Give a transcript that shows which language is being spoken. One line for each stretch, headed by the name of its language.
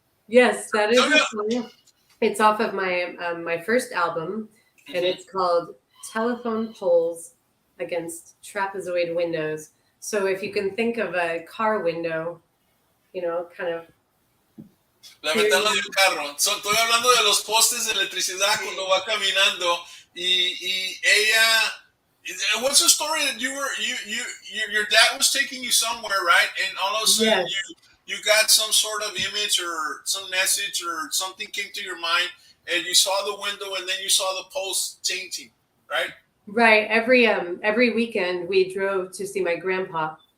English: Yes, that is a song. It's off of my my first album, and it's called Telephone Poles Against Trapezoid Windows. So if you can think of a car window, kind of.
Spanish: La ventana de un carro. Estoy hablando de los postes de electricidad cuando va caminando y ella.
English: What's the story that your dad was taking you somewhere, right? And all of a sudden you got some sort of image or some message or something came to your mind, and you saw the window and then you saw the post changing, right? Right. Every weekend we drove to see my grandpa.